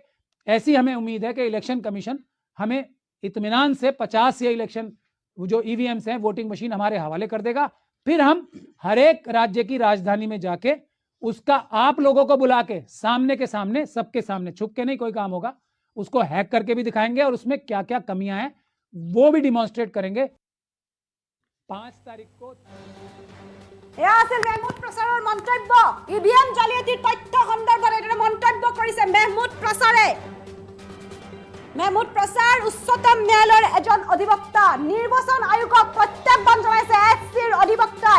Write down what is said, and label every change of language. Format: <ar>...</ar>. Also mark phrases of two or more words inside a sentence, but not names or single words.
<hi>ऐसी हमें उम्मीद है कि इलेक्शन कमीशन हमें इत्मीनान से 50 ये इलेक्शन जो ईवीएम्स हैं, वोटिंग मशीन हमारे हवाले कर देगा। फिर हम हर एक राज्य की राजधानी में जाके उसका आप लोगों को बुला के सामने के सामने, सबके सामने, छुप के नहीं कोई काम होगा, उसको हैक करके भी दिखाएंगे और उसमें क्या क्या कमियां हैं वो भी डिमॉन्स्ट्रेट करेंगे। 5 तारीख को</hi> <as>এয়া আছিল মেহমুদ প্ৰচাৰৰ মন্তব্য। ইভিএম জালিয়াতিৰ তথ্য সন্দৰ্ভত এটা মন্তব্য কৰিছে মেহমুদ প্ৰচাৰে। মেহমুদ প্ৰচাৰ উচ্চতম ন্যায়ালয়ৰ এজন অধিবক্তা। নিৰ্বাচন আয়োগক প্ৰত্যাহ্বান জনাইছে এছচিৰ অধিবক্তাই।</as>